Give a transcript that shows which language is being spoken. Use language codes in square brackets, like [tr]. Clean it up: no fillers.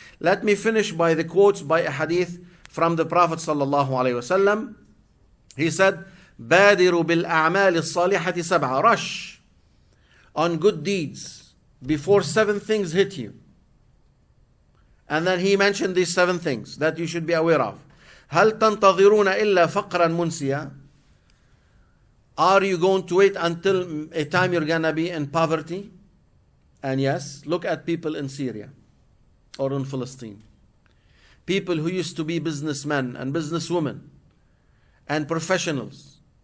[en] Let me finish by the quotes by a hadith from the Prophet sallallahu alaihi wasallam. He said, [ar] "Badiru bil a'mal as-salihati sab'a." [en] Rush on good deeds before 7 things hit you. And then he mentioned these 7 things that you should be aware of. [ar] هل تنتظرون إلا فقرا منسيا? [en] Are you going to wait until a time you're going to be in poverty? And yes, look at people in Syria or in Palestine. People who used to be businessmen and businesswomen and professionals.